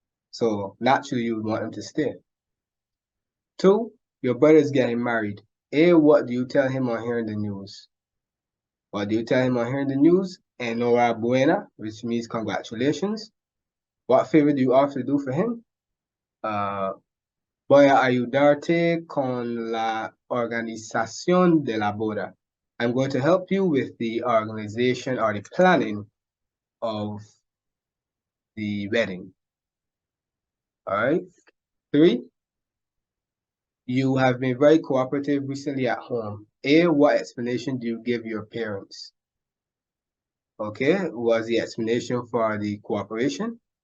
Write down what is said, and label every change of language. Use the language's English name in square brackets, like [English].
[English] So naturally you would want them to stay. 2, your brother's getting married. A, what do you tell him on hearing the news? What do you tell him on hearing the news? [Spanish] Enhorabuena, [English] which means congratulations. What favor do you offer to do for him? [Spanish] Voy a ayudarte con la organización de la boda. [English] I'm going to help you with the organization or the planning of the wedding. All right. 3, you have been very cooperative recently at home. A, what explanation do you give your parents? Okay, was the explanation for the cooperation?